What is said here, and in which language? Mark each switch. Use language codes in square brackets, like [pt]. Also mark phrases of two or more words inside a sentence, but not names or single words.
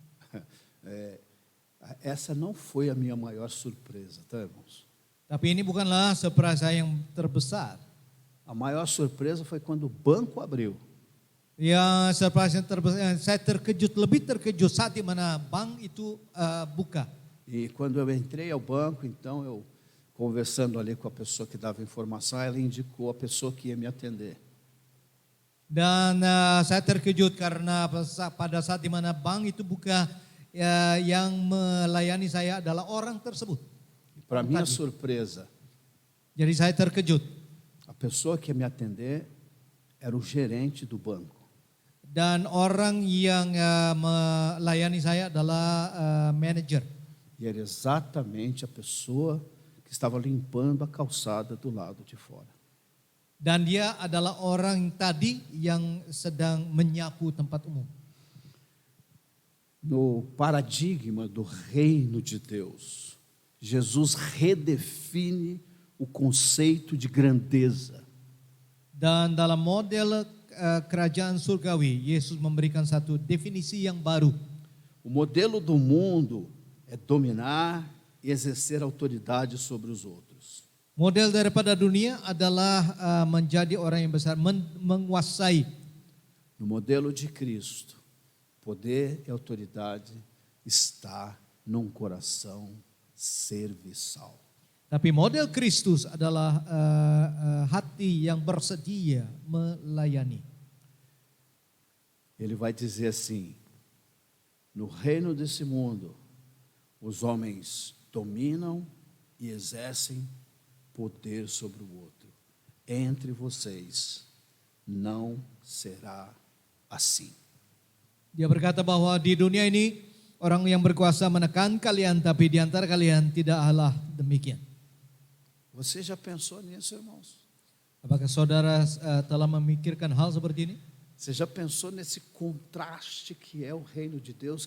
[pt] Essa não foi a minha maior surpresa, tá, irmãos? [id] Tapi ini bukanlah surprise saya yang terbesar. [pt] A maior surpresa foi quando o banco abriu. [id] Ya, surprise yang terbesar, saya lebih terkejut saat di mana bank itu buka. [pt] E quando eu entrei ao banco, então eu conversando ali com a pessoa que dava informação, ela indicou a pessoa que ia me atender. [id] Dan saya terkejut karena pada saat di mana bank itu buka, yang melayani saya adalah orang tersebut. [pt] Para minha surpresa, [id] Jadi saya terkejut. [pt] a pessoa que ia me atender era o gerente do banco. [id] Dan orang yang melayani saya adalah manajer. [pt] E era exatamente a pessoa que estava limpando a calçada do lado de fora. [id] Dan dia adalah orang tadi yang sedang menyapu tempat umum. [pt] No paradigma do reino de Deus, Jesus redefine o conceito de grandeza. [id] Dan dalam model kerajaan surgawi, Yesus memberikan satu definisi yang baru. [pt] O modelo do mundo é dominar e exercer autoridade sobre os outros. [id] Model daripada dunia adalah menjadi orang yang besar, menguasai. [pt] No modelo de Cristo, poder e autoridade está num coração serviçal. [id] Tapi model Kristus adalah hati yang bersedia melayani. [pt] Ele vai dizer assim: no reino desse mundo, os homens dominam e exercem poder sobre o outro. Entre vocês não será assim. [id] Dia berkata bahwa di dunia ini orang yang berkuasa menekan kalian, tapi di antara kalian tidaklah demikian. [pt] Você já pensou nisso, irmãos? [id] Apakah saudara telah memikirkan hal seperti ini? [pt] Você já pensou nesse contraste que é o reino de Deus?